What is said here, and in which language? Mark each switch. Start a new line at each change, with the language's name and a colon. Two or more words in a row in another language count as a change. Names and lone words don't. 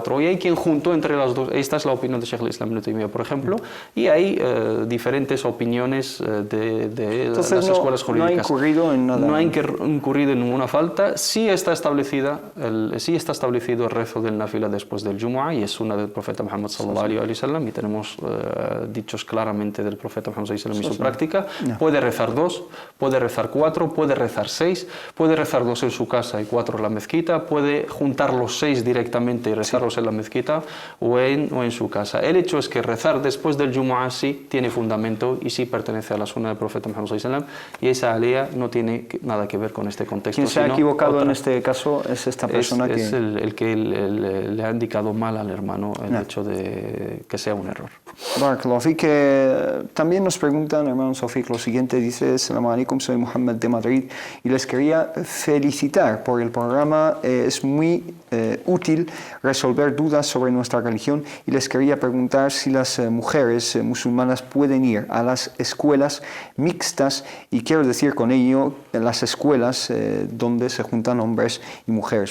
Spanish: Y hay quien juntó entre las 2. Esta es la opinión de Sheikh al-Islam Ibn Taymiyyah, por ejemplo, y hay diferentes opiniones de las escuelas jurídicas. No ha incurrido en nada. No ha incurrido en ninguna falta. Sí está establecido el rezo del Nafila después del Jumu'ah, y es sunna del profeta Muhammad
Arabic: صلى الله عليه وسلم,
Spanish: y tenemos dichos claramente del profeta Muhammad
Arabic: صلى الله عليه وسلم
Spanish: y su práctica. Puede rezar 2, puede rezar 4, puede rezar 6, puede rezar 2 en su casa y 4 en la mezquita, puede juntar los 6 directamente y rezarlos en la mezquita o en su casa. El hecho es que rezar después del Jumu'ah sí tiene fundamento y sí pertenece a la sunna del profeta Muhammad
Arabic: صلى الله عليه وسلم,
Spanish: y esa alea no tiene nada que ver con este contexto. Quien se ha equivocado en este caso es esta persona es el que le ha indicado mal al hermano el hecho de que sea un error.
Arabic: بارك الله فيك.
Spanish: También nos preguntan, hermano Sofik, lo siguiente. Dice:
Arabic: السلام عليكم,
Spanish: soy Mohammed de Madrid y les quería felicitar por el programa programa es muy útil resolver dudas sobre nuestra religión y les quería preguntar si las mujeres musulmanas pueden ir a las escuelas mixtas, y quiero decir con ello las escuelas donde se juntan hombres y mujeres.